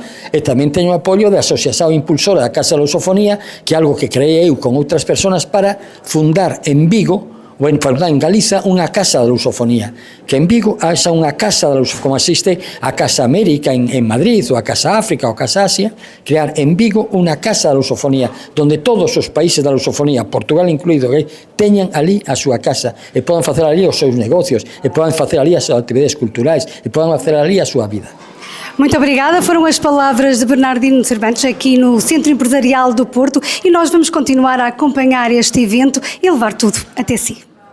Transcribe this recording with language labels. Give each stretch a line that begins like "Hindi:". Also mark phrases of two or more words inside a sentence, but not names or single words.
Galician: E tamén teño o apoio da Asociación Impulsora da Casa da Lusofonía, que é algo que creei eu con outras persoas para fundar en Vigo, ou en Galiza, unha casa da lusofonía, que en Vigo haxa unha casa da lusofonía, como existe a Casa América en Madrid, ou a Casa África, ou a Casa Asia, crear en Vigo unha casa da lusofonía, donde todos os países da lusofonía, Portugal incluído, teñan ali a súa casa, e podan facer ali os seus negocios, e podan facer ali as súas actividades culturais, e podan facer ali a súa vida.
Portuguese: Muito obrigada, foram as palavras de Bernardino Cervantes aqui no Centro Empresarial do Porto e nós vamos continuar a acompanhar este evento e levar tudo até si.